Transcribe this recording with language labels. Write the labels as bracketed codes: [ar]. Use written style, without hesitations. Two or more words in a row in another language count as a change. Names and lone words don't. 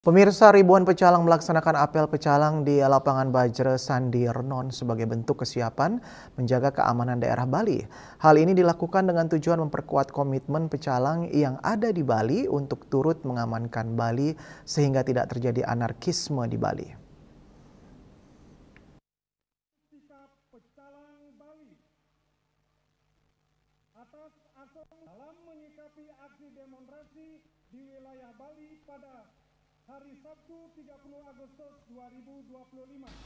[id] Pemirsa, ribuan pecalang melaksanakan apel pecalang di lapangan Bajra Sandi Renon sebagai bentuk kesiapan menjaga keamanan daerah Bali. Hal ini dilakukan dengan tujuan memperkuat komitmen pecalang yang ada di Bali untuk turut mengamankan Bali sehingga tidak terjadi anarkisme di Bali. Dalam menyikapi aksi demonstrasi di wilayah Bali pada hari Sabtu 30 Agustus 2025.